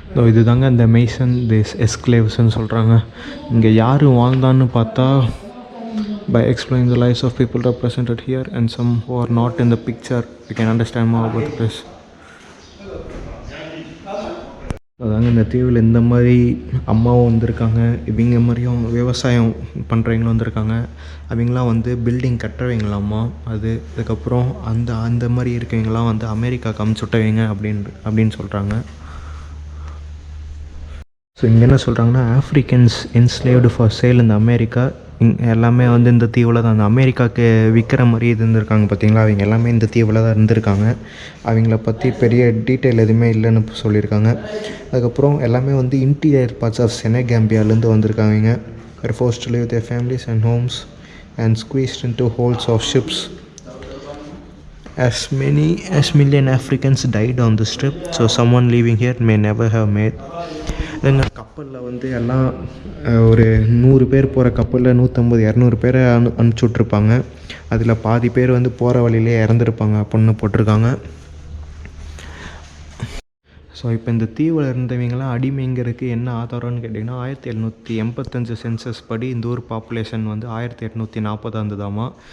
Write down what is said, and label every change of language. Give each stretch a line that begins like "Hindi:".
Tamil: இது தாங்க இந்த மேசன் தேஸ் எஸ்க்ளேவ்ஸ்ன்னு சொல்கிறாங்க. இங்கே யார் வாழ்ந்தான்னு பார்த்தா,
English: by explaining the lives of people represented here and some who are not in the picture, we can understand more about the place.
Tamil: அதாங்க இந்த தீவில் இந்த மாதிரி அம்மாவும் வந்திருக்காங்க. இவங்க மாதிரியும் விவசாயம் பண்ணுறவங்களும் வந்திருக்காங்க. அவங்களாம் வந்து பில்டிங் கட்டுறவங்களாம்மா. அதுக்கப்புறம் அந்த மாதிரி இருக்கவங்களாம் வந்து அமெரிக்காவுக்கு அமுச்சுட்டவங்க அப்படின்னு சொல்கிறாங்க. ஸோ இங்கே என்ன சொல்கிறாங்கன்னா,
English: Africans enslaved for sale
Tamil: இந்த அமெரிக்கா எல்லாமே வந்து இந்த தீவில் தான், அந்த அமெரிக்காவுக்கு விற்கிற மாதிரி இருந்திருக்காங்க பார்த்தீங்களா. அவங்க எல்லாமே இந்த தீவில் தான் இருந்திருக்காங்க. அவங்கள பற்றி பெரிய டீட்டெயில் எதுவுமே இல்லைன்னு சொல்லியிருக்காங்க. அதுக்கப்புறம் எல்லாமே வந்து
English: interior parts of
Tamil: செனகேம்பியாலேருந்து வந்திருக்காங்க.
English: were forced to leave their families and homes and squeezed into holds of ships. As many as million Africans died on this trip, so someone living here may never have made.
Tamil: எங்கள் கப்பலில் வந்து எல்லாம் ஒரு 100 பேர் போகிற கப்பலில் 150-200 பேரை அனுப்பிச்சி விட்ருப்பாங்க. அதில் பாதி பேர் வந்து போகிற வழியிலே இறந்துருப்பாங்க அப்படின்னு போட்டிருக்காங்க. ஸோ இப்போ இந்த தீவில் இருந்தவங்களாம் அடிமைங்கிறதுக்கு என்ன ஆதாரம்னு கேட்டிங்கன்னா, 1785 சென்சஸ் படி இந்த ஊர் பாப்புலேஷன் வந்து 1840 இருந்ததாமா.